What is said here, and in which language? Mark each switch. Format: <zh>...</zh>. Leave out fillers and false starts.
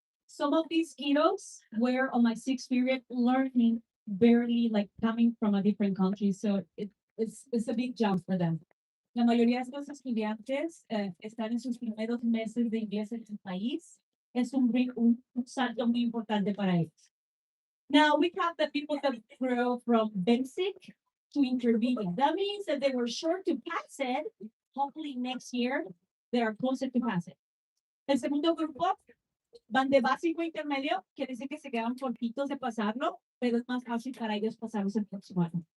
<en>Some of these kiddos were on my 6th period learning barely, like coming from a different country. So it's a big jump for them.</en> <es>La mayoría de los estudiantes están en sus primeros meses de inglés en su país. Es un salto muy importante para ellos.</es> <en>Now we have the people that grow from basic to intermediate. That means that they were sure to pass it. Hopefully next year they are closer to pass it.</en> <es>El segundo grupo Van de básico a intermedio, quiere decir que se quedan cortitos de pasarlo, pero es más fácil para ellos pasarlos el próximo año.</es>